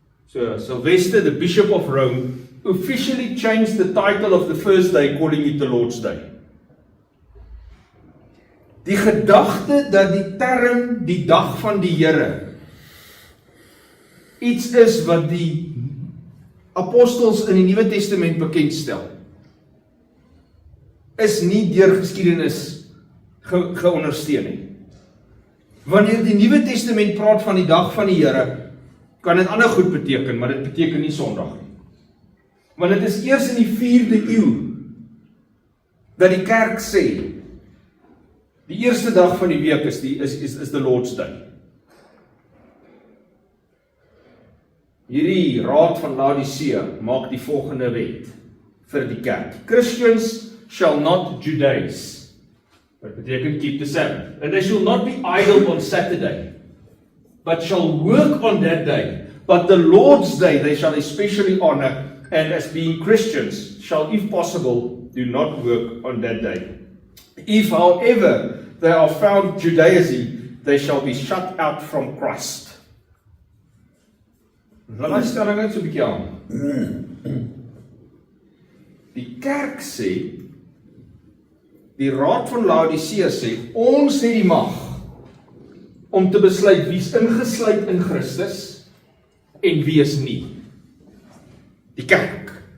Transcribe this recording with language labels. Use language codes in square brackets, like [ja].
[en] So Sylvester the Bishop of Rome officially changed the title of the first day, calling it the Lord's Day. [af] Die gedagte dat die term die dag van die Here iets is wat die apostels in die Nuwe Testament bekendstel, is nie deur geskiedenis geondersteun nie. Wanneer die Nuwe Testament praat van die dag van die Here, kan dit ander goed beteken, maar dit beteken nie Sondag nie. Want dit is eers in die 4de eeu dat die kerk sê die eerste dag van die week is [en] the Lord's Day. [af] Hierdie raad van Laodicea maak die volgende wet vir die kerk. [en] Christians shall not Judaize. [af] Wat beteken [en] keep the Sabbath. And they shall not be idle on Saturday, but shall work on that day. But the Lord's Day they shall especially honor, and as being Christians shall, if possible, do not work on that day. If, however, they are found Judaizing, they shall be shut out from Christ. [af] Laat my stelling net so 'n bietjie aan. Die kerk sê, die Raad van Laodicea sê, ons het die mag om te besluit wie is ingesluit in Christus en wie is nie. Die kerk.